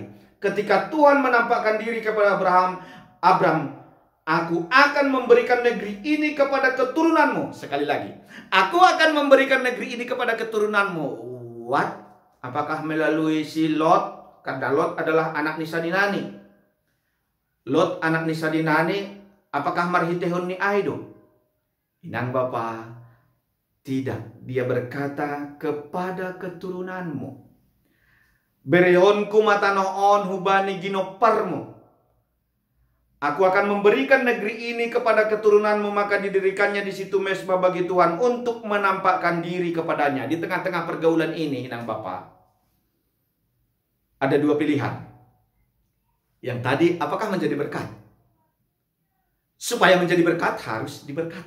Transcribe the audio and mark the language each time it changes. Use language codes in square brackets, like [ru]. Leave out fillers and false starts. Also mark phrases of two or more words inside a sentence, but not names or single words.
[id] Ketika Tuhan menampakkan diri kepada Abram, aku akan memberikan negeri ini kepada keturunanmu. Sekali lagi, aku akan memberikan negeri ini kepada keturunanmu. What? Apakah melalui si Lot? Karena Lot adalah anak Nisadinani. Lot anak Nisadinani, apakah [bts] marhitehon ni aido? Inang Bapa, [id] tidak. Dia berkata kepada keturunanmu. [bts] Berehonku matanoon hubani ginoparmu. [id] Aku akan memberikan negeri ini kepada keturunanmu, maka didirikannya di situ mesbah bagi Tuhan untuk menampakkan diri kepadanya. Di tengah-tengah pergaulan ini, [bts] Inang Bapa, [id] ada dua pilihan. Yang tadi, apakah menjadi berkat? Supaya menjadi berkat harus diberkati.